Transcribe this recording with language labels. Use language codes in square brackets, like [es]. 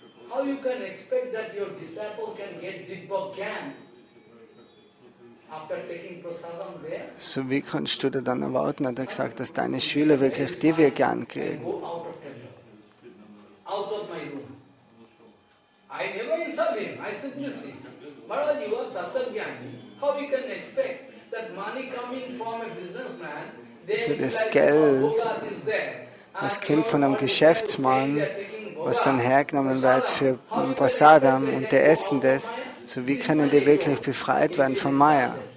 [en] How you can expect that your disciple can get dibe, can after taking prasadam there? [de] So wie kannst du dir dann erwarten, hat er gesagt, dass deine Schüler wirklich dibe gern kriegen? [en] Out of my room. I never insult him. I simply say, Maharaj, you are Tattvagyani. How you can expect that money coming from a businessman? [de] So das Geld, das kommt von einem Geschäftsmann, was dann hergenommen wird für Prasadam und die essen das, so wie können die wirklich befreit werden von Maya?